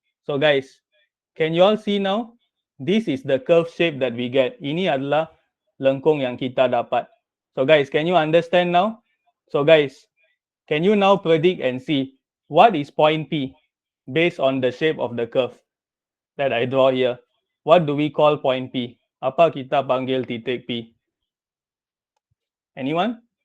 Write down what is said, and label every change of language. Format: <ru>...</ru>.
<en>So guys, can you all see now? This is the curve shape that we get.</en> <ms>Ini adalah lengkung yang kita dapat.</ms> <en>So guys, can you understand now? So guys, can you now predict and see what is point P based on the shape of the curve that I draw here? What do we call point P?</en> <ms>Apa kita panggil titik P?</ms> <en>Anyone?</en>